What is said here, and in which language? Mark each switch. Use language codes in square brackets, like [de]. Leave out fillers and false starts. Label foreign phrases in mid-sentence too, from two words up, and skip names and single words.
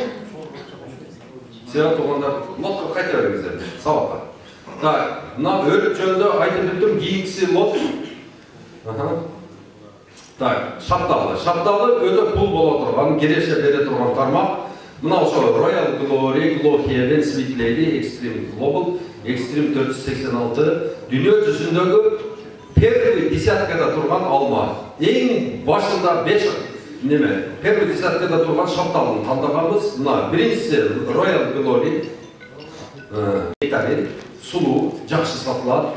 [ky] Силер туугандар лотко кайта бериңиздер, сабакка. Так, мына өрүк жөнүндө айтып өттүм, кийинкиси лот. Так, шапталы. Шапталы өтө пул боло турган, кереше бере турган тармак. Мына ошо Royal Glory, Glow Heaven, Sweet Lady, Extreme Global, Extreme 486 дүйнө жүзүндөгү [ru] первый десяткада [ky] турган алма. Эң башында 5 неме, [ru] первый десяткада [ky] турган шапталын тандаганбыз. Мына биринчиси Royal Glory, Nectarin, сулуу, жакшы сатылат.